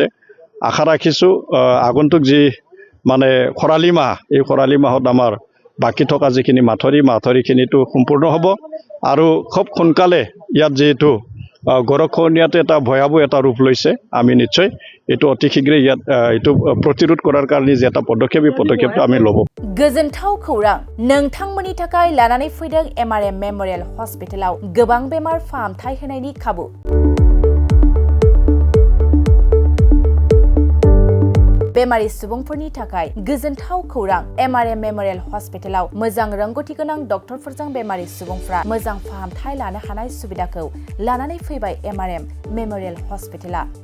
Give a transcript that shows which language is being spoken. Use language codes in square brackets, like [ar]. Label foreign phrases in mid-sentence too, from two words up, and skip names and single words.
[as] আশা ৰাখিছোঁ আগন্তুক যি মানে খৰালি মাহ, এই খৰালি মাহত আমাৰ বাকী থকা যিখিনি মাথাউৰিখিনিতো সম্পূৰ্ণ হ'ব। আৰু খুব সোনকালে ইয়াত যিহেতু গৰাখহনীয়াটো এটা ভয়াৱহ এটা ৰূপ লৈছে, আমি নিশ্চয় এইটো অতি শীঘ্ৰে ইয়াত এইটো প্ৰতিৰোধ কৰাৰ কাৰণে যে এটা পদক্ষেপ, এই পদক্ষেপটো আমি ল'ব। [brx] गोजोनथाव खौरां नोंथांमोननि थाखाय लानानै फैदों MRM मेमोरियल हस्पिटालाव गोबां बेमार फाहामथाय होनायनि खाबु। बेमारि सुबुंफोरनि थाखाय गोजोनथाव खौरां MRM मेमोरियल हस्पिटालाव मोजां रोंगौथि गोनां डक्टरफोरजों बेमारि सुबुंफ्रा मोजां फाहामथाय लानो हानाय सुबिदाखौ लानानै फैबाय MRM मेमोरियल हस्पिटाला।